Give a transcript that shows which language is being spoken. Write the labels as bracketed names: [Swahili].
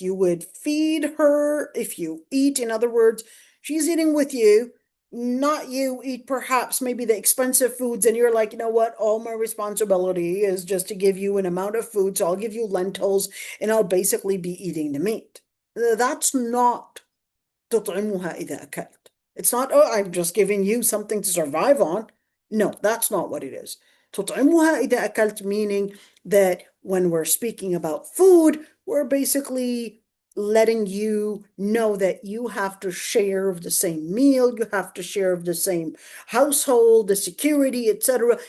[English] You would feed her if you eat. In other words, she's eating with you, not you eat perhaps maybe the expensive foods, and you're like, you know what, all my responsibility is just to give you an amount of food, so I'll give you lentils and I'll basically be eating the meat. That's not [Arabic] تطعمها إذا أكلت. [English] It's not, oh, I'm just giving you something to survive on. No, that's not what it is. [Arabic] تطعمها إذا أكلت, [English] meaning that when we're speaking about food, we're basically letting you know that you have to share of the same meal, you have to share of the same household, the security, etc.